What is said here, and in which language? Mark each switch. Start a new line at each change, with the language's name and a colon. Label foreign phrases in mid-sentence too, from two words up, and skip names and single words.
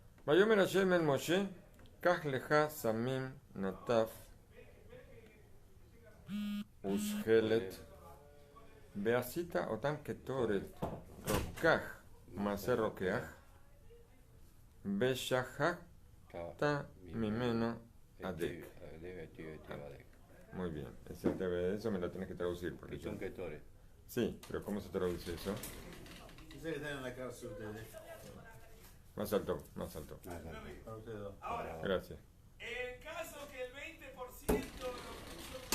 Hebrew: ויאמר השם אל משה קח לך סמים נטף ושחלת ועשית אותם קטרת רקח מעשה רוקח ושחקת ממנה הדק.
Spanish: Muy bien, eso me lo tienes que traducir. Porque son ketores. Sí, pero ¿cómo se traduce eso? Dice que están en la cárcel ustedes. Más alto, más alto. Para ustedes dos. Gracias. En el caso que el 20% lo puso.